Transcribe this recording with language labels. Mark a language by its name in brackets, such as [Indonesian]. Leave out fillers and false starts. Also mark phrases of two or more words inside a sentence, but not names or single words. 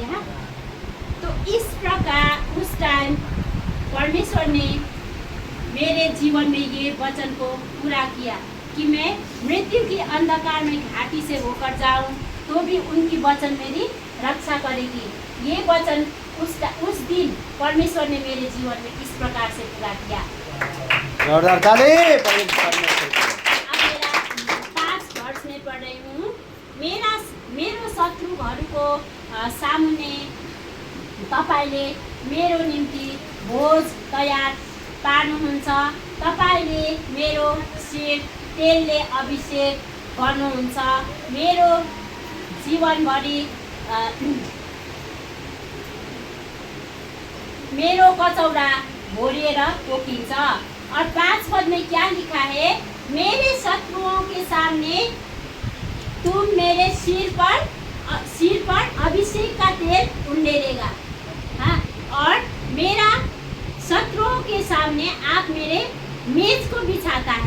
[Hindi] हाँ, तो इस प्रकार उस टाइम परमेश्वर ने मेरे जीवन में ये वचन को पूरा किया कि मैं मृत्यु की अंधकार में घाटी से होकर जाऊं तो भी उनकी वचन मेरी रक्षा करेगी। ये वचन उस दिन परमेश्वर ने मेरे जीवन में इस प्रकार से पूरा किया। जोरदार ताली। अब मेरा 5 वर्ष में पढ़ रही हूँ। [Nepali] मेरो शत्रुहरूको सामुने तपाईले मेरो निम्ति भोज तयार पार्नुहुन्छ। तपाईले मेरो शिर तेलले अभिषेक गर्नुहुन्छ। मेरो जीवनभरि मेरो कचौरा भोरिएर पोखिन्छ। [Hindi] और 5 पद में क्या लिखा है? मेरे शत्रुओं के सामने तुम मेरे सिर पर अभिषेक का तेल उंडेलेगा। हाँ, और मेरा शत्रुओं के सामने आप मेरे मेज को बिछाता है।